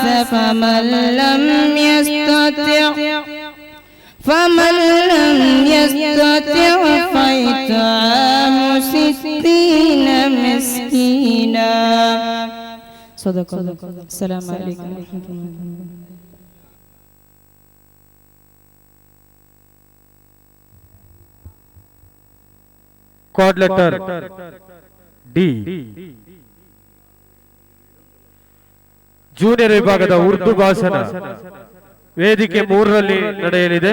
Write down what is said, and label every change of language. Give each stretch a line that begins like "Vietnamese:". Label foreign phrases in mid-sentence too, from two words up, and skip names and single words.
Arabic: فمن لم يستطع فإطعام 60 مسكينا. صدق الله. السلام عليكم ورحمة الله.
English: code letter D.
Kannada: ಜೂನಿಯರ್ ವಿಭಾಗದ ಉರ್ದು ಭಾಷಣ ವೇದಿಕೆ 3ರಲ್ಲಿ ನಡೆಯಲಿದೆ.